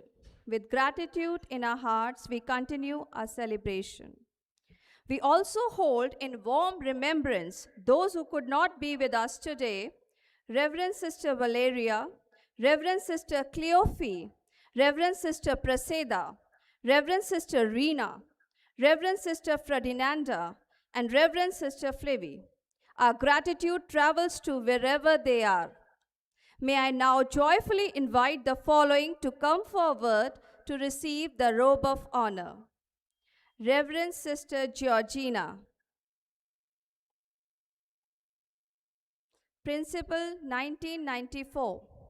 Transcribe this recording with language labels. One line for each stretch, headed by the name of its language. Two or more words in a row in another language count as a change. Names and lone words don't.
English: With gratitude in our hearts, we continue our celebration. We also hold in warm remembrance those who could not be with us today: Reverend Sister Valeria, Reverend Sister Cleophie, Reverend Sister Praseda, Reverend Sister Rena, Reverend Sister Ferdinanda, and Reverend Sister Flavie. Our gratitude travels to wherever they are. May I now joyfully invite the following to come forward to receive the robe of honor. Reverend Sister Georgina, Principal 1994.